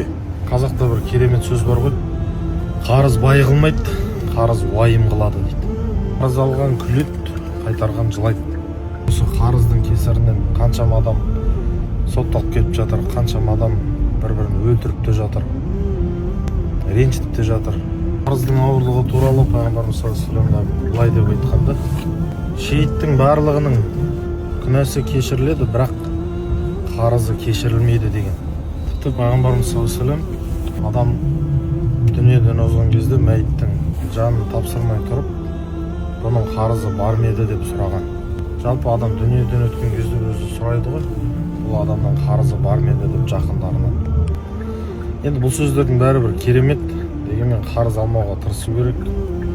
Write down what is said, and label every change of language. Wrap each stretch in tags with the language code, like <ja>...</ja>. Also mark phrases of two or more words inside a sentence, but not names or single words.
<kk>Қазақта бір керемет сөз бар ғой: қарыз бай қылмайды, қарыз уайым қылады дейді. Қарыз алған күледі, қайтарған жылайды. Осы қарыздың кесірінен қаншама адам сотталып кетіп жатыр, қаншама адам бір-бірін өлтіріп те жатыр, ренжітіп те жатыр. Қарыздың ауырлығы туралы Пайғамбарымыз</kk> <ar>صلى الله عليه وسلم</ar> <kk>былай деп айтқанда: шейіттің барлығының күнәсі кешіріледі, бірақ қарызы кешірілмейді деген. Тіпті Пайғамбарымыз</kk> <ar>صلى الله عليه وسلم</ar> <kk>адам дүниеден озған кезде мәйіттің жанын тапсырмай тұрып, бұның қарызы бар ма еді деп сұраған. Жалпы адам дүниеден өткен кезде өзі сұрайды ғой, бұл адамның қарызы бар ма еді деп жақындарынан. Енді бұл сөздердің бәрі бір керемет, дегенмен қарыз алмауға тырысу керек.</kk>